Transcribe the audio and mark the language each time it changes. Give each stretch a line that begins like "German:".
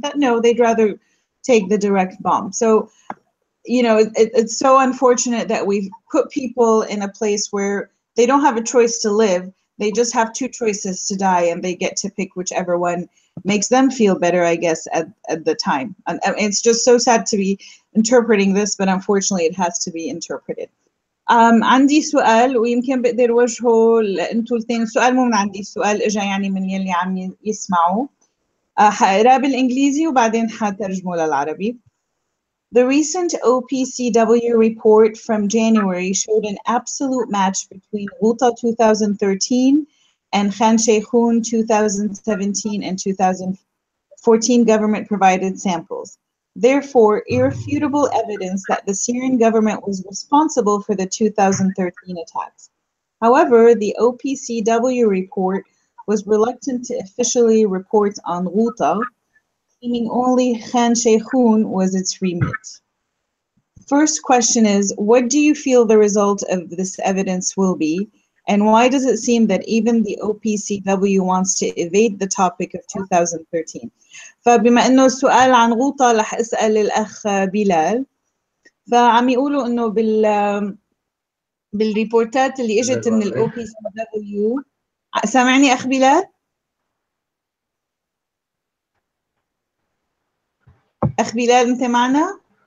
English: That no, they'd rather take the direct bomb. So, you know, it's so unfortunate that we've put people in a place where they don't have a choice to live. They just have two choices to die, and they get to pick whichever one makes them feel better, I guess, at the time. And it's just so sad to be interpreting this, but unfortunately it has to be interpreted.
Arabic: عندي سؤال ويمكن بقدر وجهه انتوا الاثنين. السؤال مو من عندي، السؤال اجى يعني من يلي عم يسمعوا. حقراه بالانجليزي وبعدين حترجمه للعربي.
English: The recent OPCW report from January showed an absolute match between Ghouta 2013 and Khan Sheikhoun 2017 and 2014 government provided samples. therefore irrefutable evidence that the Syrian government was responsible for the 2013 attacks. However, the OPCW report was reluctant to officially report on Ghouta, claiming only Khan Sheikhoun was its remit. First question is, what do you feel the result of this evidence will be? And why does it seem that even the OPCW wants to evade the topic of 2013?
Arabic: فبما انه السؤال عن غوطة رح اسأل الاخ بلال. فعم يقولوا انه بالريبورتات اللي اجت من الOPCW. سامعني اخ بلال؟ اخ بلال انت معنا؟